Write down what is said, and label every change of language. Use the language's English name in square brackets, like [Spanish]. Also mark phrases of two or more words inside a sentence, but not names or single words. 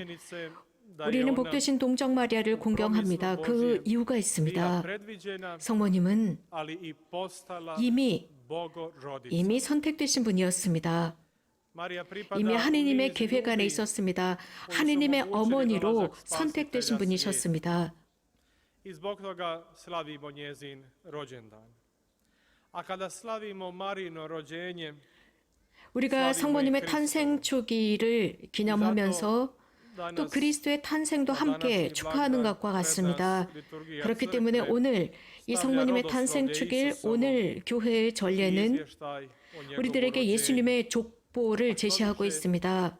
[Korean] 우리는 복되신 동정 마리아를 공경합니다. 그 이유가 있습니다. 성모님은 이미 선택되신 분이었습니다. 이미 하느님의 계획 안에 있었습니다. 하느님의 어머니로 선택되신 분이셨습니다. [Croatian] I zbog toga slavimo njezin rođendan. A kada slavimo Marino rođenje, [Korean] 우리가 성모님의 탄생 주기를 기념하면서 또 그리스도의 탄생도 함께 축하하는 것과 같습니다. 그렇기 때문에 오늘 이 성모님의 탄생 주일 오늘 교회의 전례는 우리들에게 예수님의 족보를 제시하고 있습니다.